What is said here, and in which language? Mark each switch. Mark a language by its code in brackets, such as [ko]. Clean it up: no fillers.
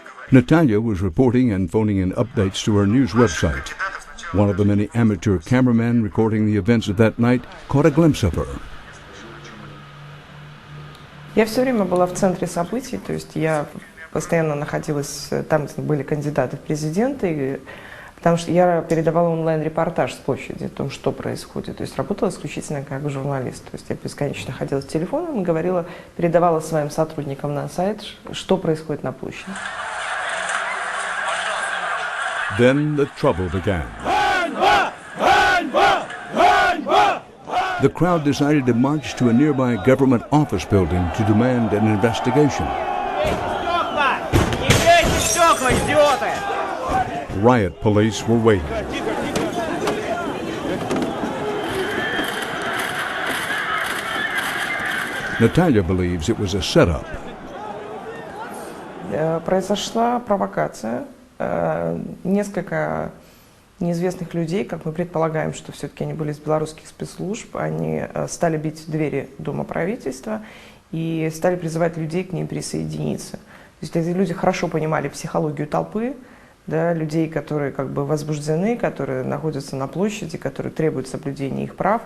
[en] Natalia was reporting and phoning in updates to her news website. One of the many amateur cameramen recording the events of that night caught a glimpse of her. [ru] Я все время была в центре событий, то есть я постоянно находилась, там были кандидаты в президенты, потому что я передавала онлайн-репортаж с площади о том, что происходит. То есть работала исключительно как журналист. То есть я бесконечно ходила с телефоном и говорила, передавала своим сотрудникам на сайт, что происходит на площади. [en] Then the trouble began. The crowd decided to march to a nearby government office building to demand an investigation. Riot police were waiting. Natalia believes it was a setup. [ru] Произошла провокация. Несколько неизвестных людей, как мы предполагаем, что все-таки они были из белорусских спецслужб, они стали бить в двери Дома правительства и стали призывать людей к ним присоединиться. То есть эти люди хорошо понимали психологию толпы, да, людей, которые как бы возбуждены, которые находятся на площади, которые требуют соблюдения их прав.